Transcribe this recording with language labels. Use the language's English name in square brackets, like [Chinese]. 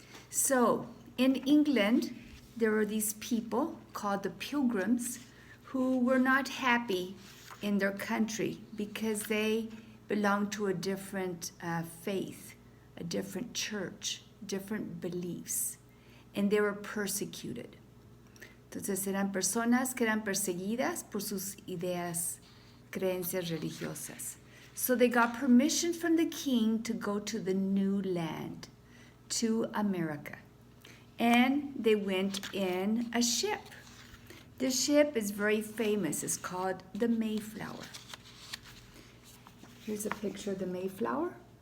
[English] So, in England, there were these people called the Pilgrims who were not happy in their country because they belonged to a different faith, a different church, different beliefs, and they were persecuted. [Spanish] Entonces eran personas que eran perseguidas por sus ideas, creencias religiosas. [English] So they got permission from the king to go to the new land, to America. And they went in a ship. The ship is very famous. It's called the Mayflower. Here's a picture of the Mayflower.